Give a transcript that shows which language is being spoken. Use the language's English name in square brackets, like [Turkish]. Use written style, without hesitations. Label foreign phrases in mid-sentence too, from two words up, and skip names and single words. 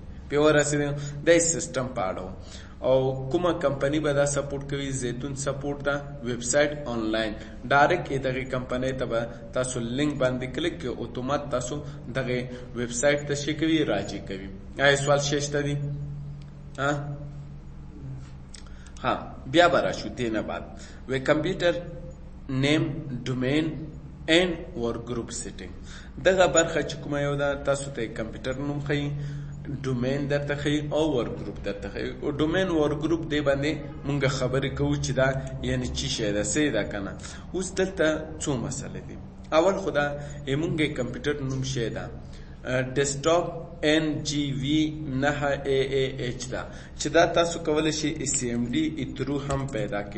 [Pashto] بیا ورسېدم دا سیستم په اړه او کومه کمپنی به دا سپورټ کوي زیتون سپورټ ده [English] website online direct [Pashto] دغه کمپنۍ ته به تاسو لینک باندې کلیک کې اتومات تاسو دغه ویبسایټ ته شي کوي راجع کوي. آیا سوال شته دي؟ ها بیا به راشو دې نه بعد وی [English] computer name domain and work group setting [Pashto] دغه برخه چې کومه یو ده تاسو ته کمپیوټر نوم ښیي ډومین درته ښیي او [English] work group [Pashto] درته ښیي. او [English] domain work group [Pashto] دې باندې مونږ خبرې کوو چې دا یعنی څه شی ده، څه ده که نه. اوس دلته څو مسلې دي. اول خو دا مونږ کمپیوټر نوم شی ده ډیسکټاپ NGV9AAH ده چې دا تاسو کولی شئ CMD ترو هم پیدا کړئ.